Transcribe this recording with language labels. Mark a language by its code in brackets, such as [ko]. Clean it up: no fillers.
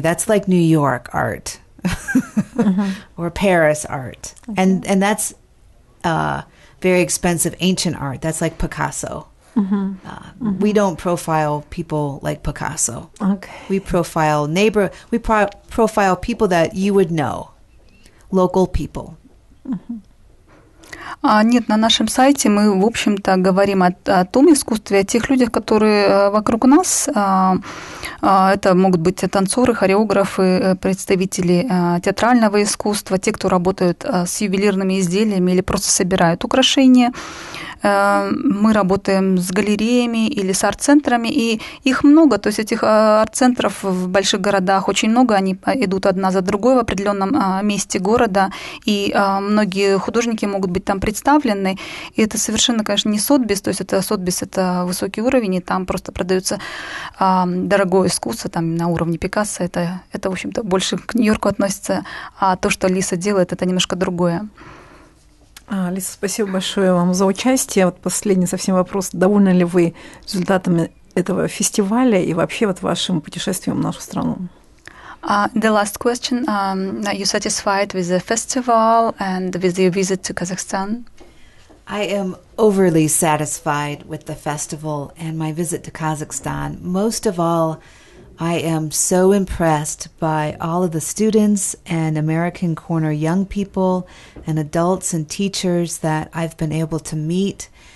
[en] That's like New York art or Paris art, and that's very expensive ancient art. That's like Picasso. We don't profile people like Picasso. Okay. We profile profile people that you would know, local people. [ru] Нет, на нашем сайте мы, в общем-то, говорим о том искусстве, о тех людях, которые вокруг нас. Это могут быть танцоры, хореографы, представители театрального искусства, те, кто работают с ювелирными изделиями или просто собирают украшения. Мы работаем с галереями или с арт-центрами, и их много, то есть этих арт-центров в больших городах очень много, они идут одна за другой в определенном месте города, и многие художники могут быть там представлены, и это совершенно, конечно, не Сотбис, то есть это Сотбис – это высокий уровень, и там просто продается дорогое искусство, там на уровне Пикассо, это, в общем-то, больше к Нью-Йорку относится, а то, что Лиза делает, это немножко другое. Лиза, спасибо большое вам за участие. Вот последний совсем вопрос. Довольны ли вы результатами этого фестиваля и вообще вот вашим путешествием в нашу страну? [en] The last question, are you satisfied with the festival and with your visit to Kazakhstan? I am overly satisfied with the festival and my visit to Kazakhstan. Most of all, I am so impressed by all of the students and American Corner young people and adults and teachers that I've been able to meet.